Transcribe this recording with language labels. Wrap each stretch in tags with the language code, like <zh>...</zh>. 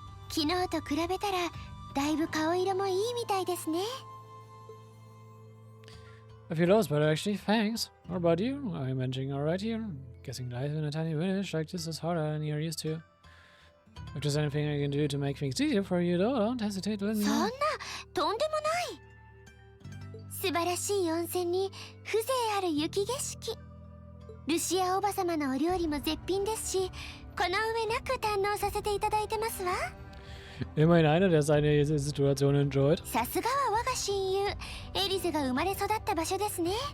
<ja>昨日と比べたらだいぶ顔色もいいみたいですね。</ja> <en>I feel lost, but actually, thanks. What about you? Are you managing alright here? Guessing life in a tiny village like this is harder than you're used to. If there's anything I can do to make things easier for you, though, don't hesitate to let me know.</en> <ja>そんな、とんでもない。素晴らしい温泉に風情ある雪景色。ルシアおばさまのお料理も絶品ですし、この上なく堪能させていただいてますわ。</ja> <de>Immerhin einer, der seine Situation enjoyed.</de> <ja>さすがは我が親友、エリゼが生まれ育った場所ですね。</ja>